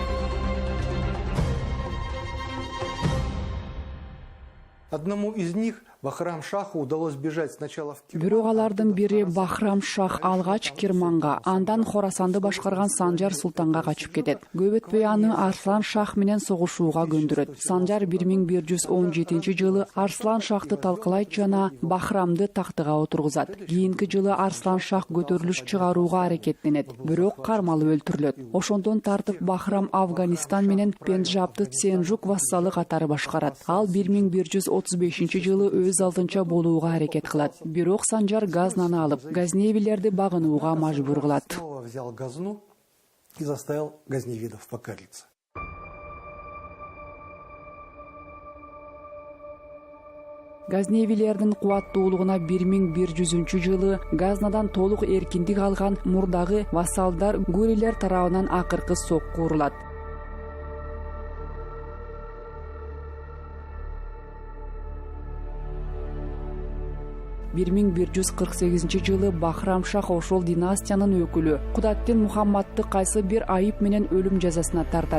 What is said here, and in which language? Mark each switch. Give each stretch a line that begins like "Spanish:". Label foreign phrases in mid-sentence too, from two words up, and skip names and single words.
Russian: Одному из них Бахрам-Шаху удалось бежать сначала в Кирман.
Kyrgyz: Бирок алардын бири Бахрам Шах алгач Кирманга, андан Хорасанды башкарган Санжар Султанга качып кетет. Көп өтпөй аны Арслан Шах менен согушууга көндүрөт. Санжар 1117 жылы Арслан Шахты талкалайт жана Бахрамды тактыга отургузат. Кийинки жылы Арслан Шах көтөрүлүш чыгарууга аракеттенет, бирок кармалып өлтүрүлөт. Ошондон тартып Бахрам Афганистан менен Пенджабты Сенжук вассалы катары башкарат. Ал 1135 жылы өз алдынча болууга аракет кылат. Бирок Санжар Газнаны алып, газневилерди багынууга мажбур кылат.
Russian: Снова взял Газну и заставил газневидов покориться.
Kyrgyz: Газневилердин кубаттуулугуна 1100 жылы Газнадан толук эркиндик алган мурдагы вассалдар гурилер тарабынан акыркы сокку урулат. 1148 жылы Бахрам Шах ошол династиянын өкүлү Кудаттин Мухаммадты кайсы бир айып менен өлүм жазасына тартат.